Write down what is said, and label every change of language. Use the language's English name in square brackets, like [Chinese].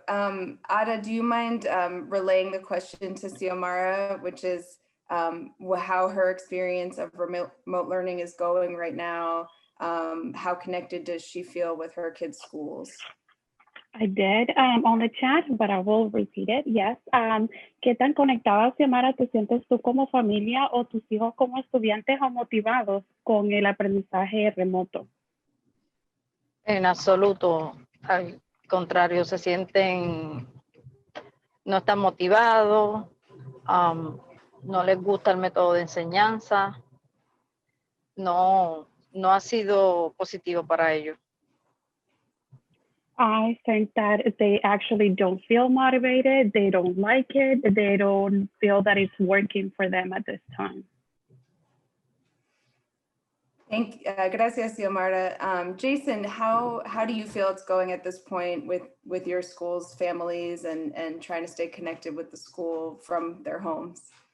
[English] Ada, do you mind relaying the question to Xiomara, which is how her experience of remote learning is going right now? How connected does she feel with her kids' schools? I did on the chat, but I will repeat it. Yes. [Spanish] ¿Qué tan conectada, Xiomara, te sientes tú como familia o tus hijos como estudiantes o motivados con el aprendizaje remoto? En absoluto, al contrario, se sienten, no están motivados, no les gusta el método de enseñanza, no ha sido positivo para ellos. [English] I think that they actually don't feel motivated. They don't like it. They don't feel that it's working for them at this time. [Spanish] Gracias, Xiomara. [English] Jason, how do you feel it's going at this point with your school's families and trying to stay connected with the school from their homes?